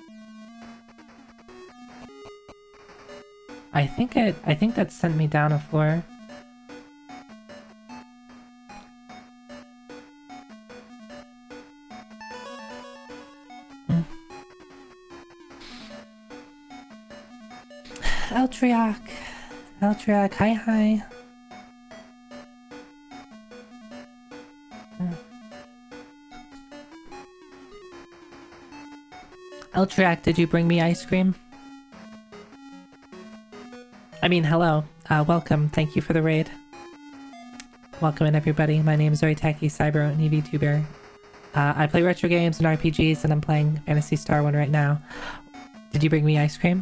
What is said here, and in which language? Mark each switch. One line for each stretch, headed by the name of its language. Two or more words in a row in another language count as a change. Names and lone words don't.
English: I think that sent me down a floor. Eltriac, hi. Eltriac, did you bring me ice cream? I mean, hello. Welcome. Thank you for the raid. Welcome in, everybody. My name is Zoiteki Cyber and EVTuber. I play retro games and RPGs, and I'm playing Phantasy Star 1 right now. Did you bring me ice cream?